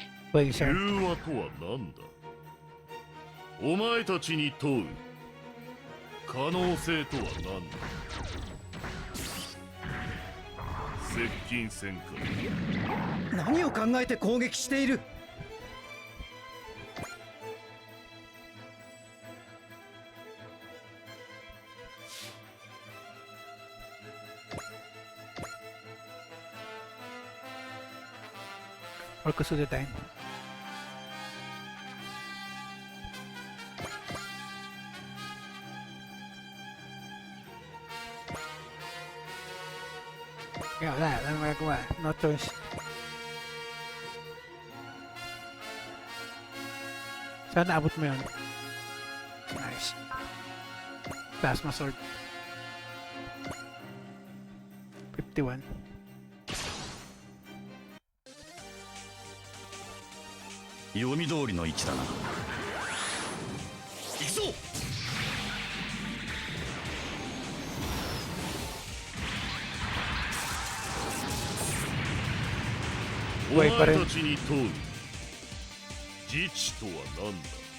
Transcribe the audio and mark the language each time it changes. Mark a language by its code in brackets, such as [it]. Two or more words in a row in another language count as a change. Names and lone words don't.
[en] Well, sir. [ja] 融和とは何だ。お前たちに問う可能性とは何だ。接近戦か。何を考えて攻撃している。 Or Kusudatain. [tl] Kaya wala magagawa. [en] No choice. [tl] Sana abot mo yun. [en] Nice. Plasma sword. 51. [ja] 読み通りの位置だな。行くぞ。お前たちに問う自治とは何だ。